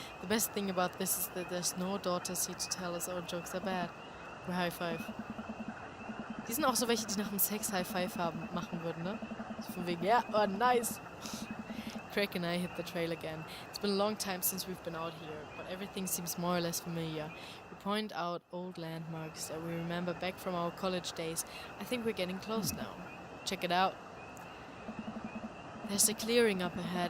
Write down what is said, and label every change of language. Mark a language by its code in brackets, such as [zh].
[en] The best thing about this is that there's no daughters here to tell us our jokes are bad. We high five. [de] Die sind auch so welche, die nach dem Sex High Five machen würden, ne? So von wegen, [en] yeah, oh nice. Craig and I hit the trail again. It's been a long time since we've been out here, but everything seems more or less familiar. We point out old landmarks that we remember back from our college days. I think we're getting close now. Check it out. There's a clearing up ahead.